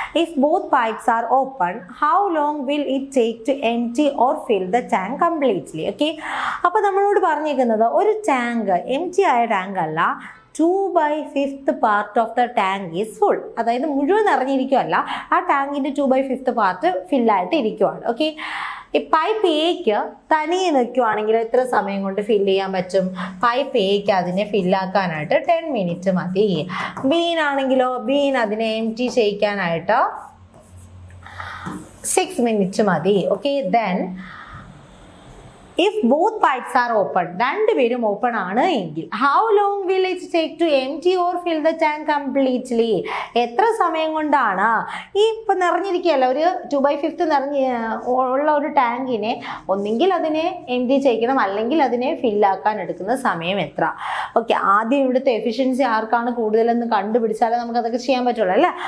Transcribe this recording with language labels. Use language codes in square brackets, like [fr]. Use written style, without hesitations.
[en] If both pipes are open, how long will it take to empty or fill the tank completely? [ml] Okay, അപ്പോൾ നമ്മളോട് പറഞ്ഞിരിക്കുന്നത് ഒരു tank എംറ്റി ആയ tank അല്ല, [en] 2/5 part of the tank is full. [ml] അതായത് മുഴുവൻ നിറഞ്ഞിരിക്കുമല്ല, ആ ടാങ്കിൻ്റെ 2/5 പാർട്ട് ഫില്ലായിട്ട് ഇരിക്കുവാണ്. ഓക്കെ, ഈ പൈപ്പ് എക്ക് തനിയെ നിൽക്കുവാണെങ്കിൽ എത്ര സമയം കൊണ്ട് ഫില്ല് ചെയ്യാൻ പറ്റും? പൈപ്പ് എക്ക് അതിനെ ഫില്ലാക്കാനായിട്ട് 10 മിനിറ്റ് മതി. ബീനാണെങ്കിലോ, ബീൻ അതിനെ എംറ്റി ചെയ്യിക്കാനായിട്ട് 6 മിനിറ്റ് മതി. [en] okay, then if both pipes are open, [ml] രണ്ടുപേരും ഓപ്പൺ ആണ് എങ്കിൽ [en] how long will it take to empty or fill the tank completely? [ml] എത്ര സമയം കൊണ്ടാണ് ഈ ഇപ്പം നിറഞ്ഞിരിക്കുകയല്ല, ഒരു 2/5 നിറഞ്ഞ് ഉള്ള ഒരു ടാങ്കിനെ ഒന്നെങ്കിൽ അതിനെ എംറ്റി ചെയ്യിക്കണം, അല്ലെങ്കിൽ അതിനെ ഫില്ലാക്കാൻ എടുക്കുന്ന സമയം എത്ര? ഓക്കെ, ആദ്യം ഇവിടുത്തെ എഫിഷ്യൻസി ആർക്കാണ് കൂടുതലെന്ന് കണ്ടുപിടിച്ചാലേ നമുക്ക് അതൊക്കെ ചെയ്യാൻ പറ്റുള്ളൂ അല്ലേ.